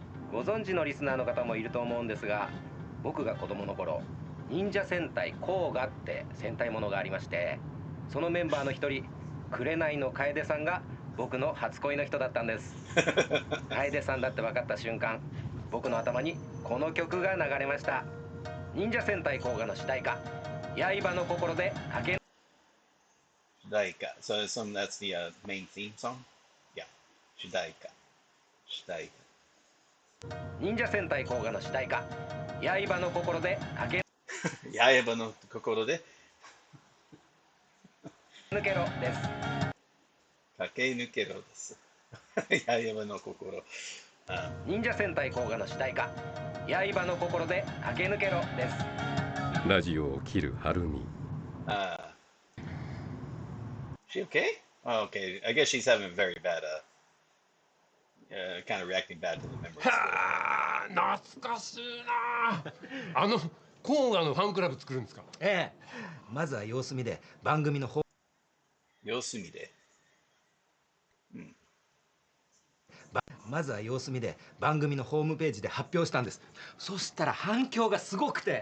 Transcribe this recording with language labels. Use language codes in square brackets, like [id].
[ja] ご存知のリスナーの方もいると思うんですが、僕が子供の頃、忍者戦隊甲賀って戦隊ものがありまして、そのメンバーの一人、紅の楓さんが僕の初恋の人だったんです。楓さんだって分かった瞬間、僕の頭にこの曲が流れました。忍者戦隊甲賀の主題歌、刃の心で駆け。主題歌。 [en] So that's the main theme song? [ja] Yeah. 主題歌。忍者戦隊甲賀の主題歌、刃の心で駆け。刃の心で抜けろです。駆け抜けろです。刃の心。忍者戦隊甲賀の主題歌、刃の心で駆け抜けろです。ラジオを切る晴美。 [en] She okay? Oh, okay. I guess she's having a very bad, kind of reacting bad to the memories. [ja] はあ、懐かしいな。甲賀のファンクラブ作るんですか？ええ。まずは様子見で番組の方。様子見で。まずは様子見で番組のホームページで発表したんです。そしたら反響がすごくて。